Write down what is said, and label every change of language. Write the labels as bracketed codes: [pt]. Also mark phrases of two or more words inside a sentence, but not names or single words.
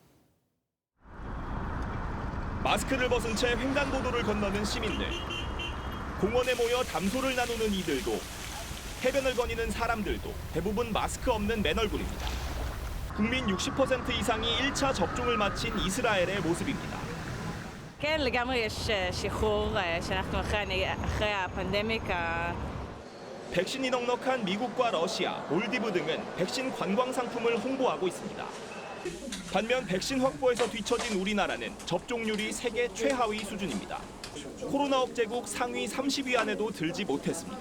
[ko] 마스크를 벗은 채 횡단보도를 건너는 시민들. 공원에 모여 담소를 나누는 이들도, 해변을 거니는 사람들도 대부분 마스크 없는 맨 얼굴입니다. 국민 60% 이상이 1차 접종을 마친 이스라엘의 모습입니다. [he] כן, לגמרי יש שחרור שאנחנו אחרי הפנדמיקה. [ko] 백신이 넉넉한 미국과 러시아, 몰디브 등은 백신 관광 상품을 홍보하고 있습니다. 반면 백신 확보에서 뒤처진 우리나라는 접종률이 세계 최하위 수준입니다. 코로나 억제국 상위 30위 안에도 들지 못했습니다.